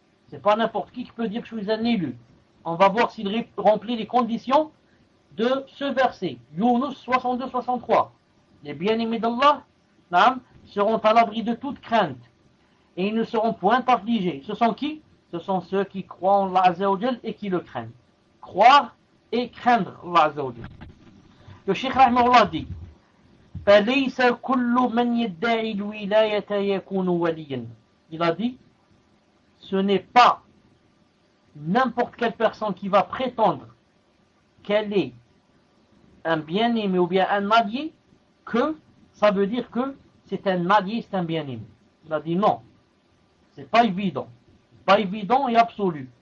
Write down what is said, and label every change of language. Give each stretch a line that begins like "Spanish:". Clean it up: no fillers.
French: C'est pas n'importe qui peut dire que je suis un élu. On va voir s'il remplit les conditions de ce verset. Yunus 62-63. Les bien-aimés d'Allah seront à l'abri de toute crainte et ils ne seront point affligés. Ce sont qui? Ce sont ceux qui croient en Allah Azza wa Jalla et qui le craignent. Croire et craindre Allah Azza wa Jalla. Le Cheikh Rahimahullah dit
Arabic: فليس كل من يدعي الولاية يكون وليا.
French: Il a dit, ce n'est pas n'importe quelle personne qui va prétendre qu'elle est un bien-aimé ou bien un allié que ça veut dire que c'est un allié, c'est un bien-aimé. Il a dit non, c'est pas évident. Pas évident et absolu.